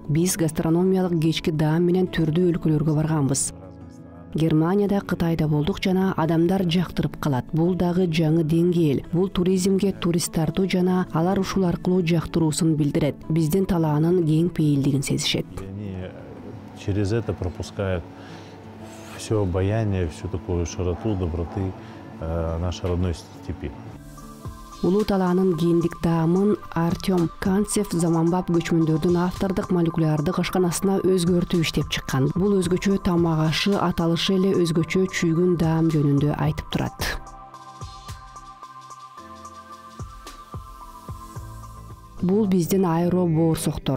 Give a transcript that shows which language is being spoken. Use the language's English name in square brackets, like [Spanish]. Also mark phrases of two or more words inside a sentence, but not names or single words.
[Kyrgyz] Биз гастрономиялык кечки даам менен түрдүү өлкөлөргө барганбыз. Германияда, Кытайда болдук жана адамдар жактырып калат. Бул дагы жаңы деңгээл. Бул туризмге турист тартуу жана алар ушул аркылуу жактыруусун билдирет. Биздин талаанын кең пейилдигин сезишет. [Russian] Через это пропускают все обаяние, всю такую широту, доброты нашей родной степи. [Kyrgyz] Улуу талаанын гендик даамын Артем Канцев заманбап көчмөндөрдүн автордук молекулярдык ашканасына өзгөртүп иштеп чыккан. Бул өзгөчө тамак ашы, аталышы эле өзгөчө чүйгүн даам жөнүндө айтып турат. Бул биздин айро боорсоктор.